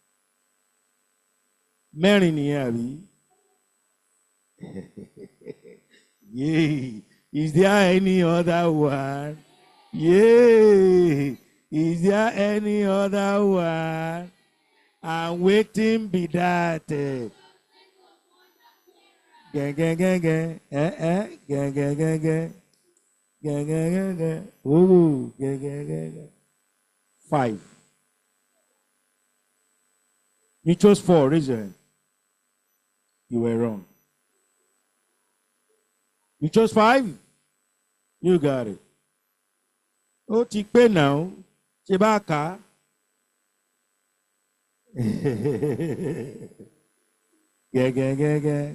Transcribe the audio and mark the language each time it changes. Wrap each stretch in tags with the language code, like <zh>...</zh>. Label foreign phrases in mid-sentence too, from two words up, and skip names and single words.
<en>Mary, yay. Is there any other one? Yay. Is there any other one? I'm waiting be that. Gang, gang, gang, gang. Gang, gang, gang, gang. Gang, gang, gang, gang. Ooh, gang, gang, gang, gang. 5. You chose 4, raise your hand. You were wrong. You chose 5? You got it. Oh, ti pé now. Chibaka. Yeah.</en>